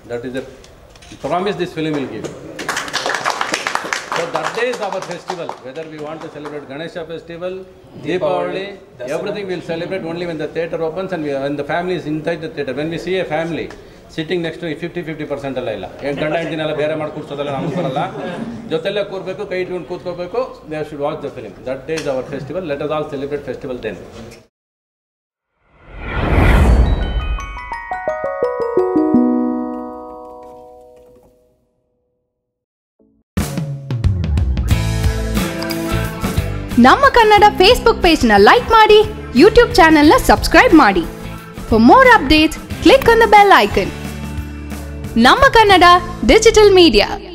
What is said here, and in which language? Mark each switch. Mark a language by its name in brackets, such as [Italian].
[English] That is the promise this film will give. So that day is our festival. Whether we want to celebrate Ganesha festival, Deepavali, everything we will celebrate only when the theatre opens and when the family is inside the theatre. When we see a family sitting next to 50% [Kannada] ಎಲ್ಲ ಇಲ್ಲ. ಗಂಡ ಹೆಂಡತಿನೆಲ್ಲ ಬೇರೆ ಮಾಡಿ ಕೂರ್ಸೋದಲ್ಲ ನಮ್ಗೆ ಬರಲ್ಲ. ಜೊತೆಲ್ಲ ಕೂರ್ಬೇಕು, ಕೈ ಇಟ್ಕೊಂಡು ಕೂತ್ಕೋಬೇಕು. [English] They should watch the film. That day is our festival. Let us all celebrate festival then. [Kannada] ನಮ್ಮ ಕನ್ನಡ ಫೇಸ್ಬುಕ್ ಪೇಜ್ ನ ಲೈಕ್ ಮಾಡಿ, ಯೂಟ್ಯೂಬ್ ಚಾನೆಲ್ ನ ಸಬ್ಸ್ಕ್ರೈಬ್ ಮಾಡಿ. [English] For more updates, click on the bell icon. ನಮ್ಮ Kannada digital media.